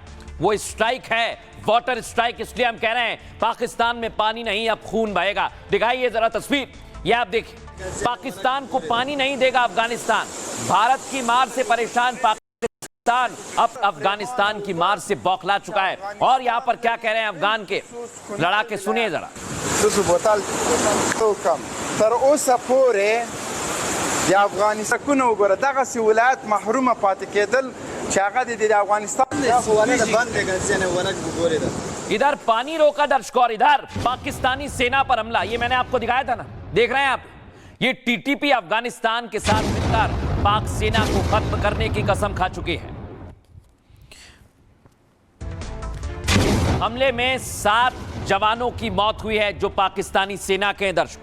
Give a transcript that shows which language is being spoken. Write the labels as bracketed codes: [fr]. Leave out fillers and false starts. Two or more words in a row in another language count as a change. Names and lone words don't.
[hi] वो स्ट्राइक है [en] water strike, [hi] इसलिए हम कह रहे हैं पाकिस्तान में पानी नहीं, अब खून बहेगा। दिखाइए जरा तस्वीर, ये आप देखिए, पाकिस्तान को पानी नहीं देगा अफगानिस्तान। भारत की मार से परेशान पाकिस्तान अब अफगानिस्तान की मार से बौखला चुका है। और यहाँ पर क्या कह रहे हैं अफगान के लड़ाके, सुनिए जरा। [ps] تر اوسه پورې د افغانستان وګوره دغه سی ولایت محرومه پاتې کېدل چې هغه د افغانستان [hi] इधर पानी रोका दर्शकों, और इधर पाकिस्तानी सेना पर हमला। ये मैंने आपको दिखाया था ना, देख रहे हैं आप, ये टीटीपी अफगानिस्तान के साथ मिलकर पाक सेना को खत्म करने की कसम खा चुकी है। हमले में 7 जवानों की मौत हुई है जो पाकिस्तानी सेना के दर्शक।